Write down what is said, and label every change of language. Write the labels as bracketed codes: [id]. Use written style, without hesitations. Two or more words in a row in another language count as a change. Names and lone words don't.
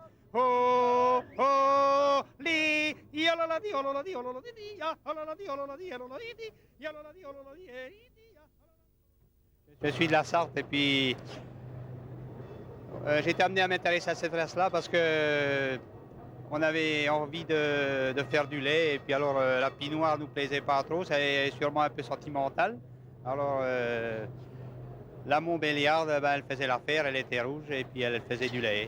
[fr] Oh, oh, li, yalala di, olola di, olola di, ya, olola di, olola di, olola di, yalala di, olola di, Je suis de la Sarthe et puis j'ai été amené à m'intéresser à cette race-là parce que on avait envie de faire du lait et puis alors la pinoire nous plaisait pas trop, c'est sûrement un peu sentimental. Alors la Montbéliarde, ben, elle faisait l'affaire, elle était rouge et puis elle faisait du lait.